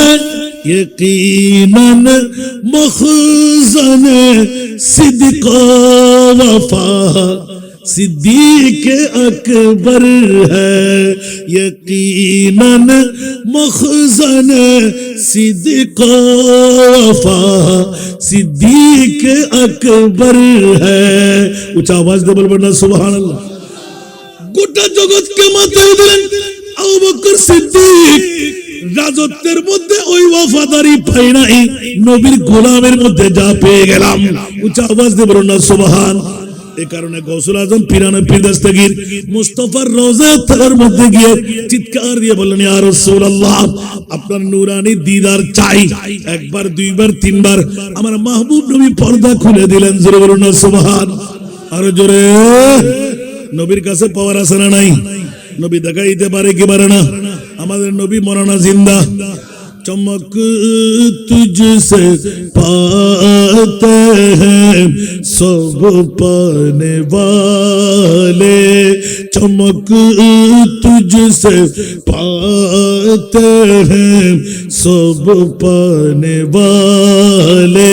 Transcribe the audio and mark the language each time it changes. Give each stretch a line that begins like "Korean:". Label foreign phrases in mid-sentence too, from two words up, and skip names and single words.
Urdu: یقیناً مخزن صدق وفا صدیق اکبر ہے. یقیناً مخزن صدق وفا صدیق اکبر ہے. اُچ آواز دے بولنا
Arabic: سبحان الله.
Bangla: গোটা জগৎকে মাথায় দিলেন আবু বকর সিদ্দিক। রাজত্বের মধ্যে ওই ওয়াফাদারি পাই নাই, নবীর গোলামের মধ্যে যা পেয়ে গেলাম। উচ্চ আওয়াজ দিয়ে বলুন না সুবহান। এই কারণে গৌসুল আজম পীরানে পীর দস্তগীর মুস্তাফার রওজা তার মধ্যে গিয়ে চিৎকার দিয়ে বললেন,
Arabic: يا رسول الله,
Bangla: আপনার নূরানি দিদার চাই। একবার, দুইবার, তিনবার আমার মাহবুব নবী পর্দা খুলে দিলেন। জোরে বলুন না সুবহান। আরো জোরে। নবীর কাছে পাওয়ার আছে না নাই? নবী দেখাইতে পারে কি পারে না? আমাদের নবী মরানা জিন্দা।
Urdu: چمک تجھ سے پاتے ہیں سب پانے والے. چمک تجھ سے پاتے ہیں سب پانے والے.